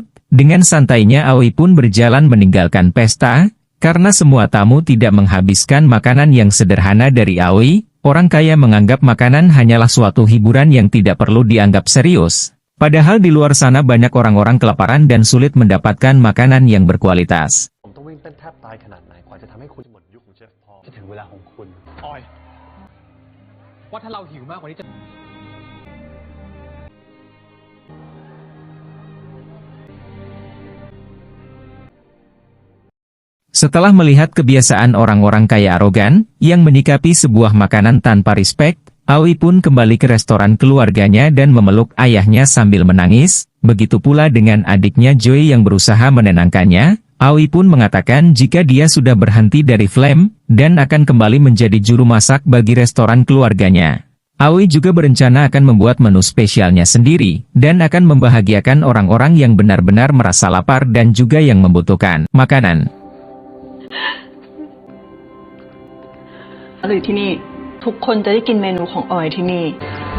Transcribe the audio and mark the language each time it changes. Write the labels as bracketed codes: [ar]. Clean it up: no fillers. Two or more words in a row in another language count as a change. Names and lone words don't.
[id] Dengan santainya Aoi pun berjalan meninggalkan pesta, karena semua tamu tidak menghabiskan makanan yang sederhana dari Aoi. Orang kaya menganggap makanan hanyalah suatu hiburan yang tidak perlu dianggap serius. Padahal di luar sana banyak orang-orang kelaparan dan sulit mendapatkan makanan yang berkualitas. [th] ผมต้องวิ่งเต้นแทบตายขนาดไหนกว่าจะทำให้คุณหมดยุคของเชฟพอล จะถึงเวลาของคุณออยว่าถ้าเราหิวมากกว่านี้จะ [id] Setelah melihat kebiasaan orang-orang kaya arogan, yang menyikapi sebuah makanan tanpa respek, Aoi pun kembali ke restoran keluarganya dan memeluk ayahnya sambil menangis. Begitu pula dengan adiknya Joy yang berusaha menenangkannya. Aoi pun mengatakan jika dia sudah berhenti dari Flame, dan akan kembali menjadi juru masak bagi restoran keluarganya. Aoi juga berencana akan membuat menu spesialnya sendiri, dan akan membahagiakan orang-orang yang benar-benar merasa lapar dan juga yang membutuhkan makanan. [th] หรือที่นี่ทุกคนจะได้กินเมนูของออยที่นี่